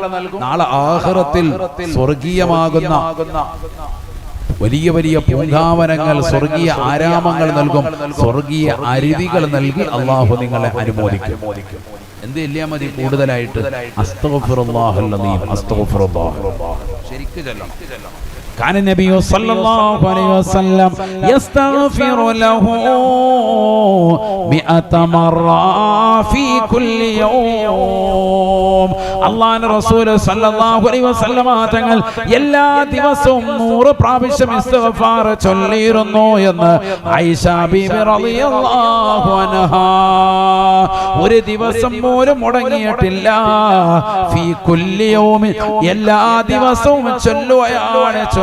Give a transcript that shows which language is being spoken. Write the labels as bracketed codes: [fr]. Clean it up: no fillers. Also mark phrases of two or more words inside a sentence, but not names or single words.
[ml] നാളെ ആഖിറത്തിൽ സ്വർഗീയമാകുന്ന വലിയ വലിയ പൂങ്കാവനങ്ങൾ, സ്വർഗീയ ആരാമങ്ങൾ നൽകും, സ്വർഗീയ അരുവികൾ നൽകി അല്ലാഹു നിങ്ങളെ അനുമോദിക്കും. എന്ത് ഇല്ലാ മതി കൂടുതലായിട്ട് [ar] أستغفر الله العظيم, [ml] അസ്തഗ്ഫിറുല്ലാഹ് ശരിക്ക് ചൊല്ലണം. [ar] كان النبي صلى الله عليه وسلم يستغفر له 100 مرة في كل يوم. [ml] അല്ലാഹുവിന്റെ റസൂൽ [ar] صلى الله عليه وسلم [ml] തങ്ങൾ എല്ലാ ദിവസവും 100 പ്രാവശ്യം ഇസ്തിഗ്ഫാർ ചൊല്ലിയിരുന്നു എന്ന് ആയിഷ ബീബി [ar] رضي الله عنها. [ml] ഒരു ദിവസം പോലും മുടങ്ങിയിട്ടില്ല. [ar] في كل يوم, [ml] എല്ലാ ദിവസവും ചൊല്ലുകയാണ്.